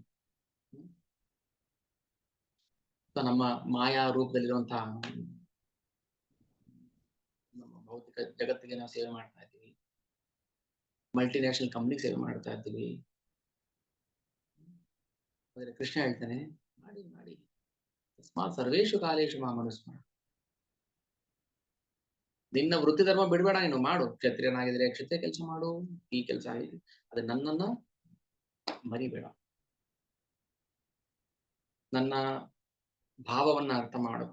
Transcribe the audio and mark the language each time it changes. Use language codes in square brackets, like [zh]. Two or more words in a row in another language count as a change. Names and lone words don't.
[kn] ನಮ್ಮ ಮಾಯಾ ರೂಪದಲ್ಲಿರುವಂತಹ ನಮ್ಮ ಭೌತಿಕ ಜಗತ್ತಿಗೆ ನಾವು ಸೇವೆ ಮಾಡ್ತಾ ಇದ್ದೀವಿ. [en] multinational company [kn] ಸೇವೆ ಮಾಡ್ತಾ ಇದ್ದೀವಿ. ಆದ್ರೆ ಕೃಷ್ಣ ಹೇಳ್ತಾನೆ, ಮಾಡಿ ಮಾಡಿ [sa] ತಸ್ಮಾತ್ ಸರ್ವೇಷು ಕಾಲೇಶು ಮಾಮನುಸ್ಮರ. [kn] ನಿನ್ನ ವೃತ್ತಿ ಧರ್ಮ ಬಿಡಬೇಡ, ನೀನು ಮಾಡು. ಕ್ಷತ್ರಿಯನಾಗಿದ್ರೆ ಕ್ಷತ್ರಿಯ ಕೆಲಸ ಮಾಡು, ಈ ಕೆಲಸ ಆಗಿದೆ, ಅದೇ ನನ್ನನ್ನ ಮರಿಬೇಡ. ನನ್ನ ಭಾವವನ್ನ ಅರ್ಥ ಮಾಡಕು.